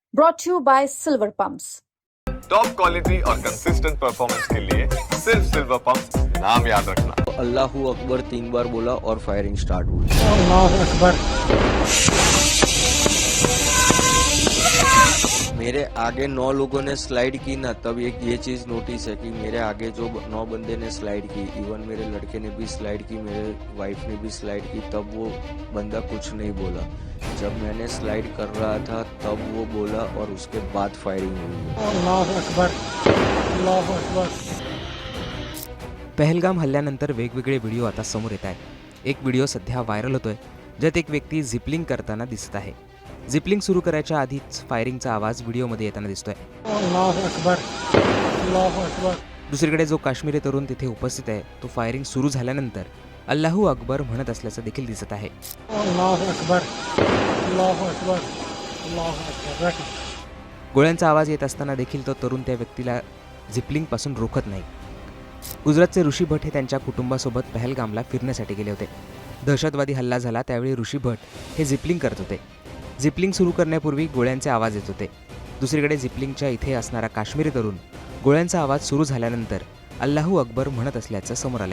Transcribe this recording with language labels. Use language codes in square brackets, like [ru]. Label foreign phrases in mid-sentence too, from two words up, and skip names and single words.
[en] brought to you by Silver Pumps. top quality [hi] और [en] consistent performance [hi] के लिए सिर्फ सिल्वर पंप नाम याद रखना। [ar] الله أكبر [hi] 3 बार बोला और [en] firing start [hi] हुई। [ar] الله أكبر. [hi] मेरे आगे 9 लोगों ने स्लाइड की ना, तब एक ये चीज नोटिस है कि मेरे आगे जो 9 बंदे ने स्लाइड की, इवन मेरे लड़के ने भी स्लाइड की, मेरे वाइफ ने भी स्लाइड की, तब वो बंदा कुछ नहीं बोला। जब मैंने स्लाइड कर रहा था तब वो बोला और उसके बाद फायरिंग हुई। [ar] الله أكبر، الله أكبر. [mr] पहलगाम हल्ल्यानंतर वेगवेगळे व्हिडिओ आता समोर येत आहेत। एक व्हिडिओ सध्या व्हायरल होतोय, ज्यात एक व्यक्ती झिपलिंग करताना दिसत आहे। झिपलिंग सुरू करायच्या आधीच फायरिंगचा आवाज व्हिडिओमध्ये येताना दिसतोय। [ar] الله أكبر، الله أكبر. [mr] दुसरीकडे जो काश्मीरी तरुण तिथे उपस्थित आहे, तो फायरिंग सुरू झाल्यानंतर [ar] الله أكبر [mr] म्हणत असल्याचं देखील दिसत आहे। [ar] الله أكبر، الله أكبر، الله أكبر. [mr] गोळ्यांचा आवाज येत असताना देखील तो तरुण त्या व्यक्तीला झिपलिंगपासून रोखत नाही। गुजरातचे ऋषी भट हे त्यांच्या कुटुंबासोबत पहलगामला फिरण्यासाठी गेले होते। दहशतवादी हल्ला झाला त्यावेळी ऋषी भट हे झिपलिंग करत होते। झिपलिंग सुरू करण्यापूर्वी गोळ्यांचे आवाज येत होते। दुसरीकडे झिपलिंगच्या इथे असणारा काश्मीरी तरुण गोळ्यांचा आवाज सुरू झाल्यानंतर [ar] الله أكبر [mr] म्हणत असल्याचं समोर आलंय।